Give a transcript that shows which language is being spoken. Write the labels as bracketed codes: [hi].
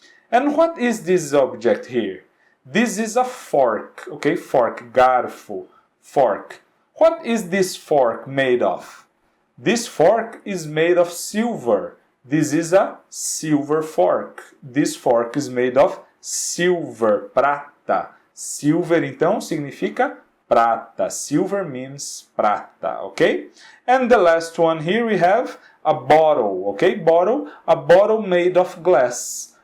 [en] And what is this object here? This is a fork, ok? Fork, garfo, fork. What is this fork made of? This fork is made of silver. This is a silver fork. This fork is made of silver, prata. [pt] Silver, então, significa prata. [en] Silver means prata, ok? And the last one here we have a bottle, ok? Bottle, a bottle made of glass.